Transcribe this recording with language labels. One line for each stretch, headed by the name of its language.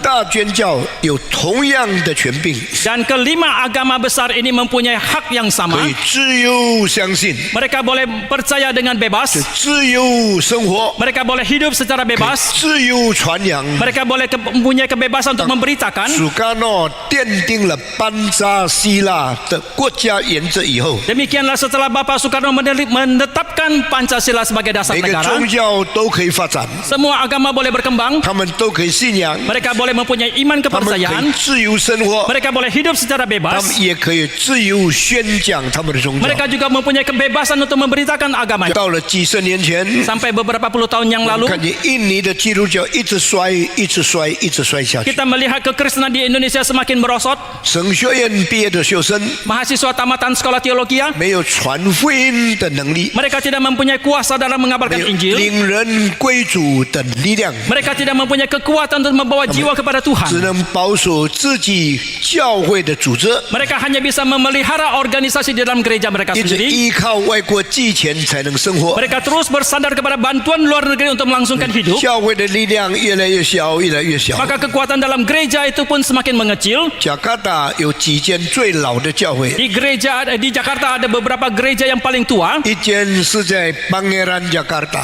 Chinese: 5大宣教有同样的权柄，
Indonesian: dan kelima agama besar ini mempunyai hak yang
Chinese: 可
Indonesian: sama.
Chinese: 以自由相信，
Indonesian: Mereka boleh percaya dengan bebas,
Chinese: 自由生活，
Indonesian: mereka boleh hidup secara
Chinese: 可以
Indonesian: bebas,
Chinese: 自由传扬。
Indonesian: mereka boleh mempunyai kebebasan untuk memberitakan.
Chinese: 苏甘诺奠定了班扎希腊的国家原则以后，
Indonesian: Demikianlah setelah Bapak Soekarno menetapkan Pancasila sebagai dasar
Chinese: 每个
Indonesian: negara,
Chinese: 宗教都可以发展，
Indonesian: semua agama boleh berkembang,
Chinese: 他们都可以信仰，
Indonesian: mereka boleh mempunyai iman
Chinese: 他们可以
Indonesian: kepercayaan,
Chinese: 自由生活，
Indonesian: mereka boleh hidup secara bebas,
Chinese: 们也可以自由宣讲他们的宗教。
Indonesian: mereka juga mempunyai kebebasan untuk memberitakan agamanya.
Chinese: 到了几十年前，
Indonesian: Sampai beberapa puluh tahun yang
Chinese: 我们看见印尼的基督教一直衰，一直衰，一直衰下去。
Indonesian: kita melihat kekristenan di Indonesia semakin merosot.
Chinese: 神学院毕业的学生
Indonesian: Mahasiswa tamatan sekolah teologi,
Chinese: 没有传福音的能力，
Indonesian: mereka tidak mempunyai kuasa dalam
Chinese: 没
Indonesian: mengabarkan
Chinese: 有
Indonesian: Injil,
Chinese: 领人归主的力量，
Indonesian: mereka tidak mempunyai kekuatan untuk membawa jiwa kepada
Chinese: 只
Indonesian: Tuhan.
Chinese: 能保守自己教会的组织，
Indonesian: Mereka hanya bisa memelihara organisasi di dalam gereja mereka
Chinese: 一直
Indonesian: sendiri.
Chinese: 依靠外国寄钱才能生活。
Indonesian: Mereka terus bersandar kepada bantuan luar negeri untuk melangsungkan hidup.
Chinese: 教会的力量越来越小，越来越小。
Indonesian: Maka kekuatan dalam gereja itu pun semakin mengecil.
Chinese: 加卡达有几间最老的教会，
Indonesian: Di Jakarta ada beberapa gereja yang paling tua.
Chinese: 一间是在Pangeran Jakarta，